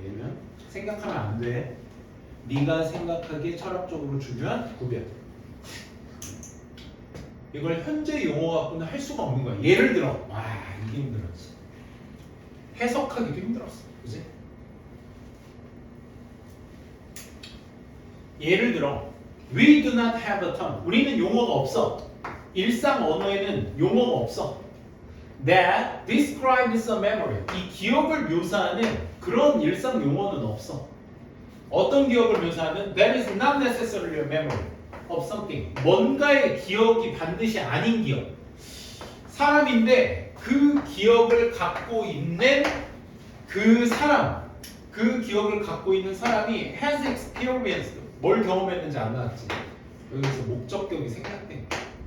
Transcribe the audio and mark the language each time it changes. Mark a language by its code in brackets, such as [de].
[ko] 얘는 생각하면 안 돼. 네가 생각하기에 철학적으로 중요한 구별. 이걸 현재 용어 갖고는 할 수가 없는 거야. 예를 들어, 와 이게 힘들었지. 해석하기도 힘들었어, 그지? 예를 들어, [en] we do not have a term. [ko] 우리는 용어가 없어. 일상 언어에는 용어가 없어. [en] That describes a memory. [ko] 이 기억을 묘사하는 그런 일상 용어는 없어. 어떤 기억을 묘사하는? [en] That is not necessarily a memory of something. [ko] 뭔가의 기억이 반드시 아닌 기억. 사람인데 그 기억을 갖고 있는 그 사람, 그 기억을 갖고 있는 사람이 [en] has experienced. [ko] 뭘 경험했는지 안 나왔지. 여기서 목적격이 생략된 거야.